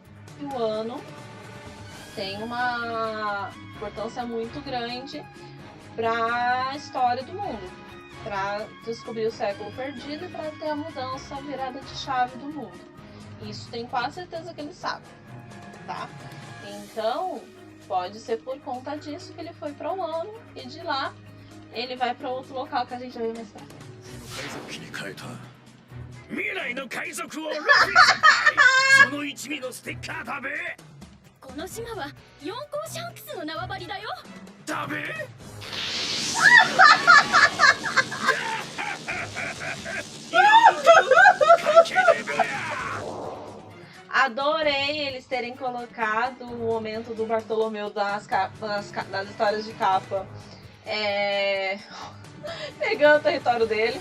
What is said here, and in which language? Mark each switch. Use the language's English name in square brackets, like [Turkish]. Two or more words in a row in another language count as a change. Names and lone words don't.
[Portuguese] E o Wano tem uma importância muito grande para a história do mundo, para descobrir o século perdido e para ter a mudança, a virada de chave do mundo. Isso tenho quase certeza que ele sabe, tá? Então, pode ser por conta disso que ele foi para o ano e de lá ele vai para outro local que a gente vai ver mais pra frente. [Japanese] 海賊機に変えた未来の海賊王ルフィその一味のステッカーだべこの島は四皇シャンクスの縄張りだよ。だべ [Portuguese] Adorei eles terem colocado o momento do Bartolomeu das histórias de capa pegando o território dele.